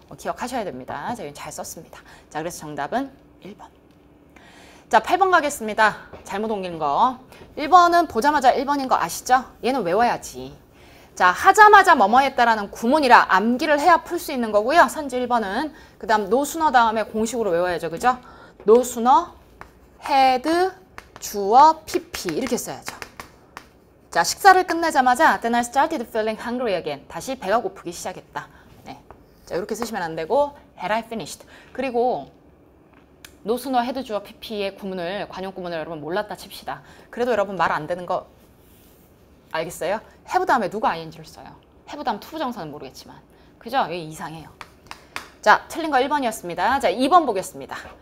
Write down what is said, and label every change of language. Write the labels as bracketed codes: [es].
[ko] 기억하셔야 됩니다. 자, 여기 잘 썼습니다. 자, 그래서 정답은 1번. 자, 8번 가겠습니다. 잘못 옮긴 거. 1번은 보자마자 1번인 거 아시죠? 얘는 외워야지. 자, 하자마자 뭐뭐 했다라는 구문이라 암기를 해야 풀 수 있는 거고요. 선지 1번은. 그 다음 no sooner 다음에 공식으로 외워야죠. 그죠? no sooner had 주어 PP 이렇게 써야죠. 자, 식사를 끝내자마자 [en] then I started feeling hungry again. [ko] 다시 배가 고프기 시작했다. 네. 자, 이렇게 쓰시면 안 되고 had I finished. 그리고 no sooner had 주어 PP의 구문을 관용 구문을 여러분 몰랐다 칩시다. 그래도 여러분 말 안 되는 거 알겠어요? have 다음에 누가 ing를 써요? have 다음 투부정사는 모르겠지만. 그죠? 이게 이상해요. 자, 틀린 거 1번이었습니다. 자, 2번 보겠습니다.